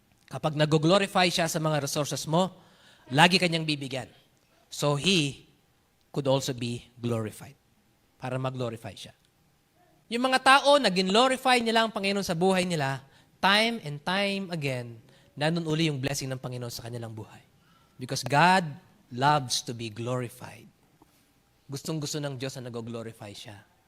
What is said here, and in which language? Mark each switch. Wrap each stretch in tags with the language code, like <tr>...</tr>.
<tl>Kapag nag-glorify siya sa mga resources mo, lagi kanyang bibigyan.</tl> <en>So He could also be glorified.</en> <tl>Para mag-glorify siya. Yung mga tao, nag-glorify nila ang Panginoon sa buhay nila,</tl> <en>time and time again,</en> <tl>nandun uli yung blessing ng Panginoon sa kanilang buhay.</tl> <en>Because God loves to be glorified.</en> <tl>Gustong-gusto ng Diyos na nag-glorify siya.</tl>